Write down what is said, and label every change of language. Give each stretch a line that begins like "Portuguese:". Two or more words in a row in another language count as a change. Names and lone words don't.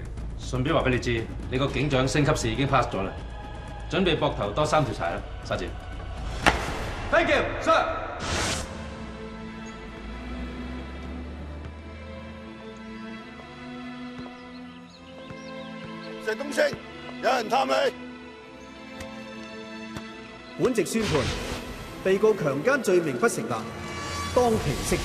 Cantonese: 順便話俾你知，你個警長升級試已經 pass 咗啦，準備膊頭多3條柴啦，沙姐。
English: Thank you, sir。
Cantonese: 石東升，有人探你。本席宣判，被告強姦罪名不成立，當庭釋放。